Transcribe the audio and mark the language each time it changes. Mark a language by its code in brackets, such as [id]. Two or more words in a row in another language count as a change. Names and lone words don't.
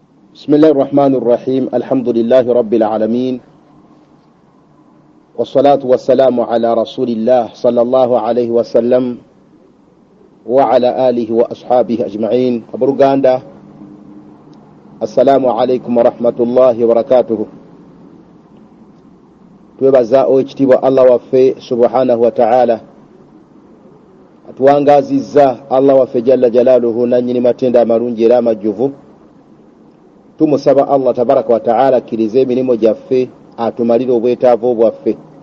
[ar] بسم الله الرحمن الرحيم الحمد لله رب العالمين والصلاة والسلام على رسول الله صلى الله عليه وسلم وعلى آله وأصحابه أجمعين. أبرغاندا السلام عليكم ورحمة الله وبركاته. [lg] twebaza ekitiibwa Allah waffe [ar] سبحانه وتعالى [lg] atuwangazizza Allah waffe [ar] جل جلاله [lg] nanyini matenda amalungi era amajjuvu. Tumusaba Allah [ar] تبارك وتعالى [lg] akkirize emirimu gyaffe atumalire obwetaavu bwaffe.